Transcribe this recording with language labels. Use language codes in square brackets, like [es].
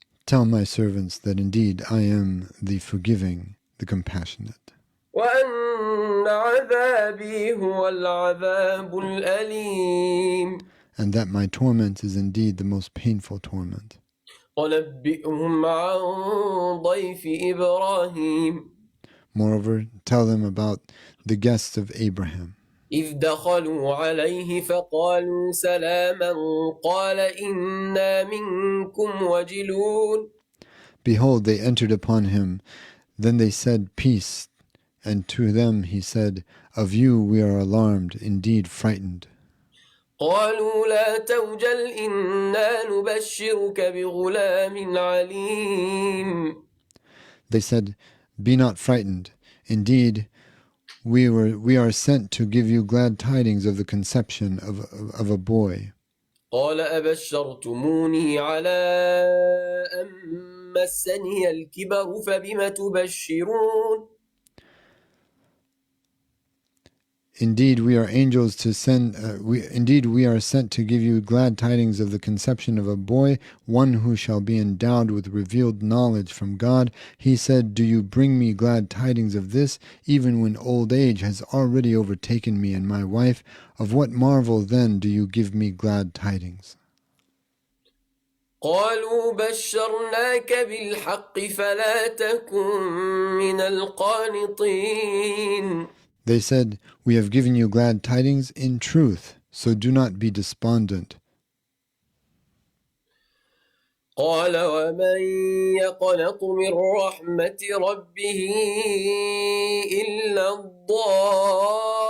[en] Tell my servants that indeed I am the forgiving, the compassionate, [ar] وأن عذابي هو العذاب الأليم. [en] and that my torment is indeed the most painful torment. [ar] ونبئهم عن ضيف إبراهيم. [en] Moreover, tell them about the guests of Abraham. [ar] إذ دخلوا عليه فقالوا سلاما قال إنا منكم وجلون. [en] Behold, they entered upon him. Then they said, Peace. And to them he said, Of you we are alarmed, indeed frightened. [ar] قالوا لا توجل إنا نبشرك بغلام عليم. [en] They said, Be not frightened. Indeed, we are sent to give you glad tidings of the conception of a boy. [ar] قال أبشرتموني على أن مسني الكبر فبم تبشرون. [en] Indeed, we are angels to send. Indeed, we are sent to give you glad tidings of the conception of a boy, one who shall be endowed with revealed knowledge from God. He said, Do you bring me glad tidings of this, even when old age has already overtaken me and my wife? Of what marvel then do you give me glad tidings? [ar] قالوا بشرناك بالحق فلا تكن من القانطين. [en] They said, We have given you glad tidings in truth, so do not be despondent. [ar] قال ومن يقنط من رحمة ربه إلا الضالون.